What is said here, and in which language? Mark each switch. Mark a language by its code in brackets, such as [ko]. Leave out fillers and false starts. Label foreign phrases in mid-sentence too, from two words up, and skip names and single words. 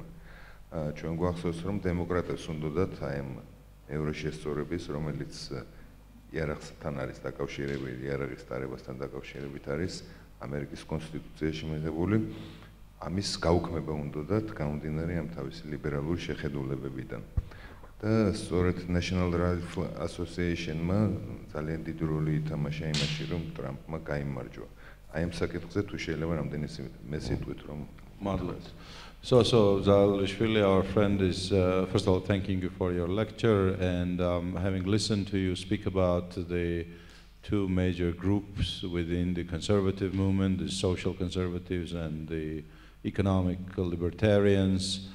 [ka] ჩვენ გვახსოვს, რომ დემოკრატებს უნდათ აი ამ მეორე შესწორების, რომელიც იარაღთან არის დაკავშირებული, იარაღის დარებასთან დაკავშირებით არის ამერიკის კონსტიტუციაში მიღებული, ამის გაუქმება უნდათ გამომდინარე ამ თავისი ლიბერალური შეხედულებებიდან. და სწორედ National Rifle Association-მა ძალიან დიდი როლი ითამაშა იმაში, რომ ტრამპმა გაიმარჯვა. აი ამ საკითხზე თუ შეიძლება რამდენი მესიტყვით, რომ [en] Marvelous. So Zalishvili, our friend, is first of all thanking you for your lecture, and having listened to you speak about the two major groups within the conservative movement, the social conservatives and the economic libertarians.